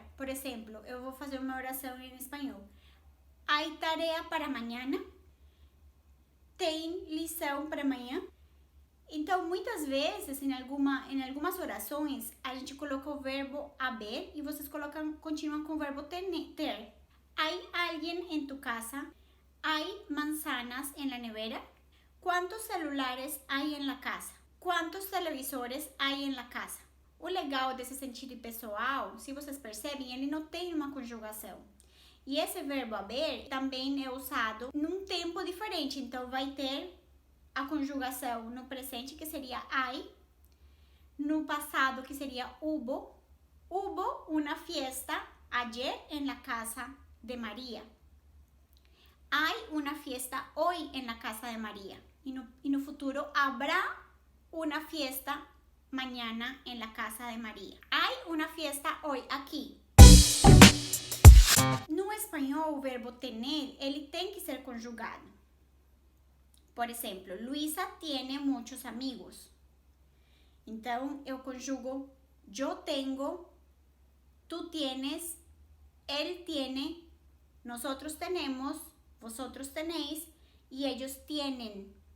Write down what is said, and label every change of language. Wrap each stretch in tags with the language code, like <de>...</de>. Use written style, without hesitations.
<pt>Por exemplo, eu vou fazer uma oração em espanhol:</pt> <es>hay tarea para mañana?</es> <pt>Tem lição para amanhã? Então, muitas vezes, em algumas orações, a gente coloca o verbo haber e vocês continuam com o verbo ter.</pt> <es>¿Hay alguien en tu casa? ¿Hay manzanas en la nevera? ¿Cuántos celulares hay en la casa? ¿Cuántos televisores hay en la casa?</es> <pt>O legal desse sentido impessoal, se vocês percebem, ele não tem uma conjugação. E esse verbo haber também é usado num tempo diferente. Então, vai ter a conjugação no presente, que seria hay, no passado, que seria</pt> <es>hubo una fiesta ayer en la casa de María. Hay una fiesta hoy en la casa de María. Y no futuro, habrá una fiesta mañana en la casa de María. Hay una fiesta hoy aqui.</es> <pt>No espanhol, o verbo tener, ele tem que ser conjugado. Por exemplo, Luisa tiene muitos amigos. Então, eu conjugo</pt> <es>yo tengo, tú tienes, él tiene, nosotros tenemos, vosotros tenéis e ellos tienen.</es>